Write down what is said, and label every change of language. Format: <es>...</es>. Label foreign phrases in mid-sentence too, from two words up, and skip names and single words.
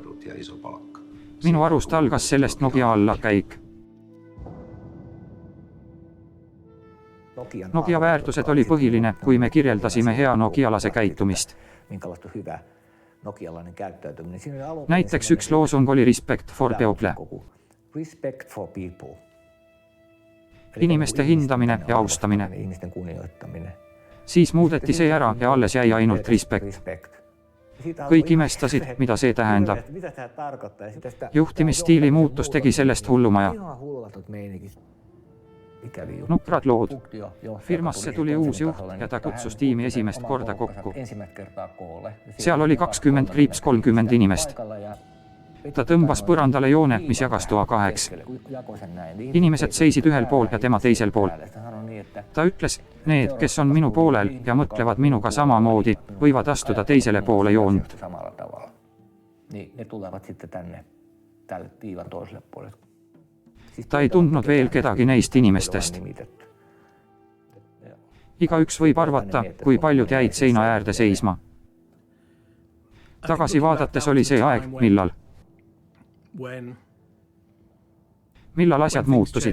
<et>Minu arust algas sellest Nokia allakäik. Nokia väärtused oli põhiline, kui me kirjeldasime hea nokialase käitumist. Näiteks üks loosung oli</et> <en>Respect for people.</en> <et>inimeste hindamine ja austamine.</et> <fi>Ihmisten kunnioittaminen.</fi> <et>Siis muudeti see ära ja alles jäi ainult respekt. Kõik imestasid, mida see tähendab.</et> <fi>Mitä tämä tarkoittaa? Ja sitä sitä</fi> <et>Juhtimisstiili muutus tegi sellest hullumaja.</et> <fi>ihan hullatud meininki. Ikäviä juttuja.</fi> <et>Nukrad lood.</et> <fi>Johtaja</fi> <et>Firmasse tuli uus juht ja ta kutsus tiimi esimest korda kokku.</et> <fi>Ensimmäistä kertaa koolle.</fi> <et>Seal oli 20-30 inimest. Ta tõmbas põrandale joone, mis jagas toa kaheks. Inimesed seisid ühel pool ja tema teisel pool. Ta ütles, need, kes on minu poolel ja mõtlevad minuga samamoodi, võivad astuda teisele poole joont.</et> <fi>Samalla tavalla. Niin ne tulevat sitten tänne tälle viivan toiselle puolelle.</fi> <et>Ta ei tundnud veel kedagi neist inimestest. Igaüks võib arvata, kui paljud jäid seina äärde seisma. Tagasi vaadates oli see aeg, millal asjad muutusid.</et>